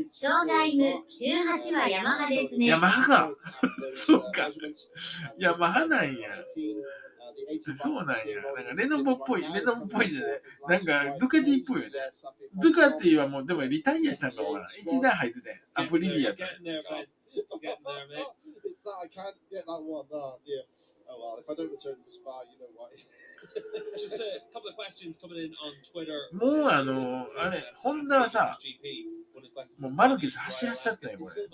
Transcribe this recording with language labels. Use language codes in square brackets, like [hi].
[ja] ショータイム18はヤマハですね。ヤマハか。そうか。ヤマハなんや。そうなんや。なんかレノボっぽい、レノボっぽいじゃない。なんかドゥカティっぽいよね。ドゥカティはもうでもリタイアしたんかもわからん。一台入ってて、アプリリやった。 [en] It's that I can't get that one. Oh dear. Oh well, if I don't return to Spa, you know why. Just a couple of questions coming in on Twitter. [ja] もうあれ、ホンダはさ、もうマルケス走らしちゃったよ、これ。